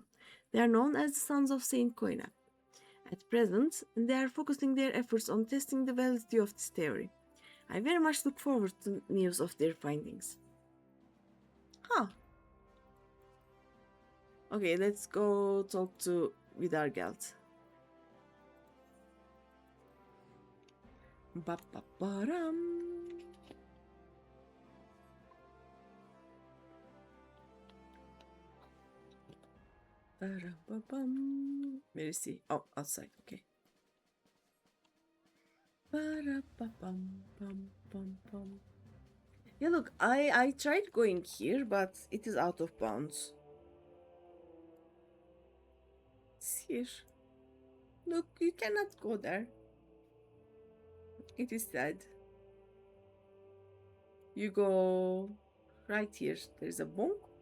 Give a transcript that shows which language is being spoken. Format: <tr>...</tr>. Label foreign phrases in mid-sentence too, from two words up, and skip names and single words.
<en>They are known as the Sons of Saint Koina. At present, they are focusing their efforts on testing the validity of this theory. I very much look forward to news of their findings. Huh. Okay, let's go talk to Vidargeld. Ba-ba-ba-ram. Ba-ra-ba-bum. Where is he? Oh, outside. Okay. Ba-ra-ba-bum-bum-bum-bum. Yeah, look, I tried going here, but it is out of bounds. It's here. Look, you cannot go there. It is sad. You go right here. There's a bonk.</en>